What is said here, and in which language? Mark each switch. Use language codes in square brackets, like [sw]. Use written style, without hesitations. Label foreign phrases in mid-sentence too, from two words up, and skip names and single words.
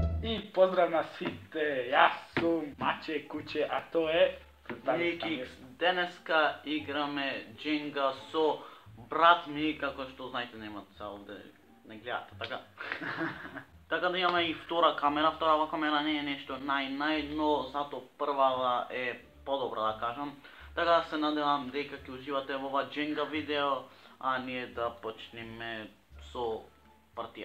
[mk] И поздрав на свите, ја сам Маче Куќе, а то је... Nikix, денеска играме Jenga со брат ми, како што знаете немат се овде, не гледате, така. Така да имаме и втора камера не е нешто нај, но зато првава е подобра да кажам. Така се надевам дека ќе уживате во ова Jenga видео, а ние да почнеме со партија.